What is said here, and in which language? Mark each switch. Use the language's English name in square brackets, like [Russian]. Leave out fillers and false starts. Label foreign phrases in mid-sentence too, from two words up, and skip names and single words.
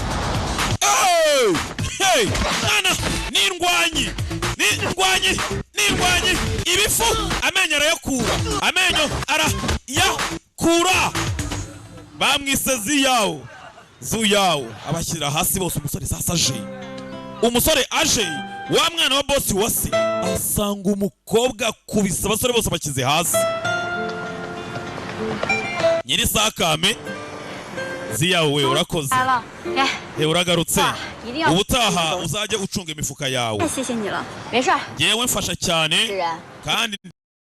[Kinyarwanda] Hey nana n'indwanyi ibifu amenyo arayakura bamwise zuyawo abashyira hasi bose. Umusore aje wa mwana wa bosi wase asanga umukobwa kubisa abasore bose bakize hasi. Nyiri sakame ziyawe urakoze [Chinese] 来了，来， [Kinyarwanda] uragarutse [Chinese] 一定要 [Kinyarwanda] ubutaha uzajye ucunga imifuka yawe [Chinese] 太谢谢你了，没事儿， [Kinyarwanda] yewe mfasha cyane [Chinese] 是人。 [Kinyarwanda] kandi